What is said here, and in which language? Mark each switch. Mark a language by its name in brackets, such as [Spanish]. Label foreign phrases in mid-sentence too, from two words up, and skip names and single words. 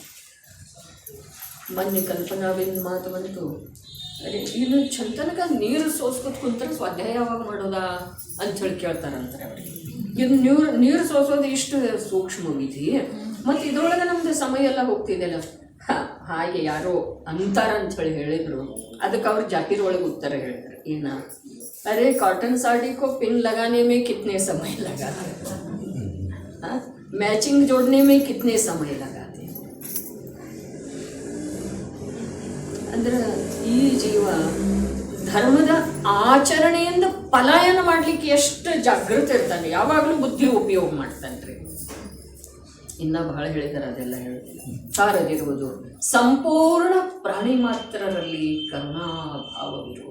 [Kannada] ಮೊನ್ನೆ ಕಲ್ಪನಾವಿನ ಮಾತು ಬಂತು, ಅದೇ ಇನ್ನು ಚಂತನಕ ನೀರು ಸೋಸ್ಕೊತ ಕುಂತ್ರೆ ಸ್ವಾಧ್ಯಾಯ ಯಾವಾಗ ಮಾಡೋದಾ ಅಂಥೇಳಿ ಕೇಳ್ತಾರಂತಾರೆ ಅವ್ರಿಗೆ. ಇದು ನೀರು ಸೋಸೋದು ಇಷ್ಟು ಸೂಕ್ಷ್ಮ ವಿಧಿ, ಮತ್ತು ಇದ್ರೊಳಗೆ ನಮ್ದು ಸಮಯ ಎಲ್ಲ ಹೋಗ್ತಿದೆಯಲ್ಲ. ಹಾಗೆ ಯಾರೋ ಅಂತಾರ ಅಂಥೇಳಿ ಹೇಳಿದರು. ಅದಕ್ಕೆ ಅವ್ರು ಜಾಕಿರ್ ಒಳಗೆ ಉತ್ತರ ಹೇಳಿದ್ರು, ಏನ [Hindi] अरे कॉटन साड़ी को पिन लगाने में कितने समय लगाते हैं, मैचिंग जोड़ने में कितने समय लगाते हैं. [Kannada] ಅಂದ್ರೆ ಈ ಜೀವ ಧರ್ಮದ ಆಚರಣೆಯಿಂದ ಪಲಾಯನ ಮಾಡಲಿಕ್ಕೆ ಎಷ್ಟು ಜಾಗೃತ ಇರ್ತಾನೆ, ಯಾವಾಗಲೂ ಬುದ್ಧಿ ಉಪಯೋಗ ಮಾಡ್ತಾನ್ರಿ. ಇನ್ನ ಬಹಳ ಹೇಳಿದ್ದಾರೆ, ಅದೆಲ್ಲ ಹೇಳುತ್ತಿಲ್ಲ. ಸಾರದಿರುವುದು ಸಂಪೂರ್ಣ ಪ್ರಾಣಿ ಮಾತ್ರರಲ್ಲಿ ಕರುಣಾಭಾವವಿರುವುದು.